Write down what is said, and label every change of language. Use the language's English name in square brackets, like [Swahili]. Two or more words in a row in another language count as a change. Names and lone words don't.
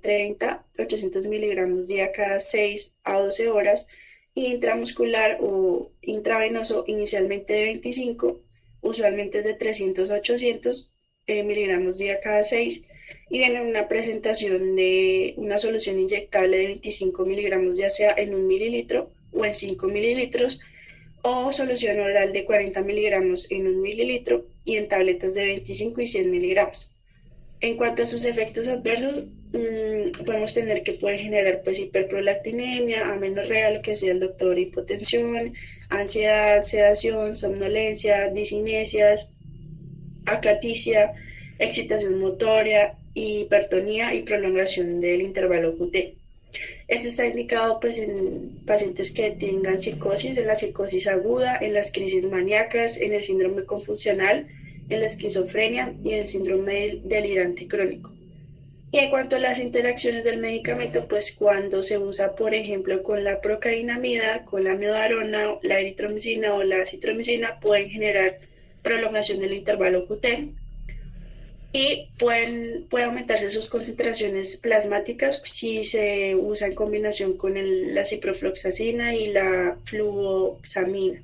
[Spanish] 30 a 800 miligramos día cada 6 a 12 horas, y intramuscular o intravenoso inicialmente de 25, usualmente es de 300 a 800 miligramos día cada 6, y viene una presentación de una solución inyectable de 25 miligramos, ya sea en 1 mililitro o en 5 mililitros, o solución oral de 40 miligramos en 1 mililitro y en tabletas de 25 y 100 miligramos. En cuanto a sus efectos adversos, podemos tener que pueden generar pues hiperprolactinemia, amenorrea, lo que sea el doctor, hipotensión, ansiedad, sedación, somnolencia, discinesias, acaticia, excitación motoria, hipertonía y prolongación del intervalo QT. Este está indicado pues en pacientes que tengan psicosis, en la psicosis aguda, en las crisis maníacas, en el síndrome confusional, en la esquizofrenia y en el síndrome delirante crónico. Y en cuanto a las interacciones del medicamento, pues cuando se usa, por ejemplo, con la procainamida, con la amiodarona, la eritromicina o la citromicina, pueden generar prolongación del intervalo QT y puede aumentarse sus concentraciones plasmáticas si se usa en combinación con la ciprofloxacina y la fluoxamina.